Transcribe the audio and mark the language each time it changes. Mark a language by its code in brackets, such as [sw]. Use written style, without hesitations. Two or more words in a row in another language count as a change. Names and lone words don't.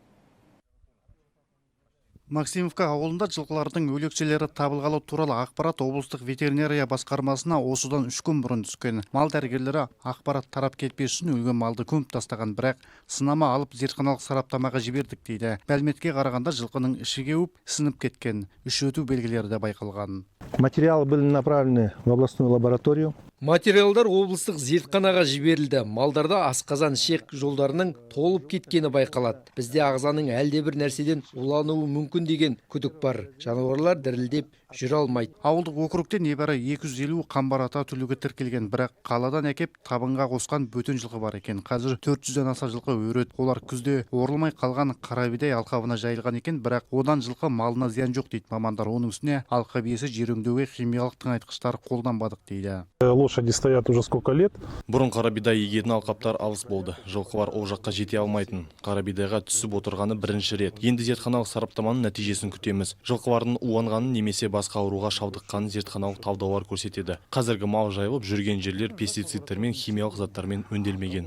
[kk] Максимовка ауылында жылқылардың өлекселері табылғалы туралы ақпарат облыстық ветеринария басқармасына осыдан 3 күн бұрын түскен. Мал дәрігерлері ақпарат тарап кетпес үшін өлген малды көміп тастаған, бірақ сынама алып зертханалық сараптамаға жібердік дейді. Мәліметке қарағанда жылқының іші кеуіп, сынып кеткен, үш өту белгілері де байқалған. [ru] Материалы были направлены в областную лабораторию. [kk] Материалдар облыстық зертханаға жіберілді. Малдарда асқазан ішек жолдарының толып кеткені байқалады. Бізде ағзаның әлде бір нәрседен улануы мүмкін деген күдік бар. Жануарлар дірілдеп жүре алмайды. Ауылдық округте небәрі 250 қамбар ата түлігі тіркелген, бірақ қаладан әкеп табынға қосқан бөтен жылқы бар екен. Қазір 400-ден аса жылқы өрет. Олар күзде орылмай қалған қарабидай алқабына жайылған екен, бірақ одан жылқы малына зиян жоқ дейді мамандар. Оның үстіне алқа биесі жер өңдеуге химиялық тыңайтқыштар қолданбадық дейді. [ru] Лошади стоят уже сколько лет. [kk] Бұрын қарабидай егетін алқаптар алыс болды. Жылқылар ол жаққа жете алмайтын. Қарабидайға түсіп отырғаны бірінші рет. Енді зертханалық сараптаманың нәтижесін күтеміз. Жылқылардың уанғанын немесе басқа ауруға шалдыққанын зертханалық талдаулар көрсетеді. Қазіргі мал жайылып жүрген жерлер пестицидтер мен химиялық заттармен өңделмеген.